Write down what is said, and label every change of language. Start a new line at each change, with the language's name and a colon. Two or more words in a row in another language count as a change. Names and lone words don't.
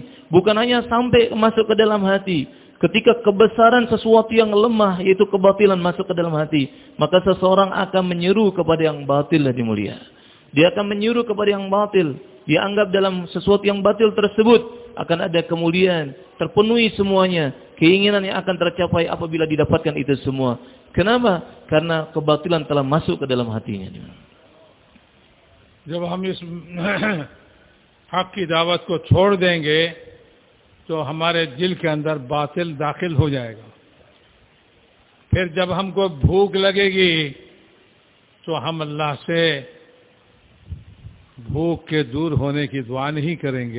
Indonesian: Bukan hanya sampai masuk ke dalam hati, ketika kebesaran sesuatu yang lemah, yaitu kebatilan masuk ke dalam hati, maka seseorang akan menyeru kepada yang batil lebih mulia. Dia akan menyuruh kepada yang batil. Dia anggap dalam sesuatu yang batil tersebut akan ada kemuliaan, terpenuhi semuanya. Keinginan yang akan tercapai apabila didapatkan itu semua. Kenapa? Karena kebatilan telah masuk ke dalam hatinya.
Hindi: जब हम इस हक की दावत को छोड़ देंगे तो हमारे दिल के अंदर बातिल दाखिल हो जाएगा। फिर जब हमको भूख लगेगी तो हम अल्लाह से भूख के दूर होने की दुआ नहीं करेंगे।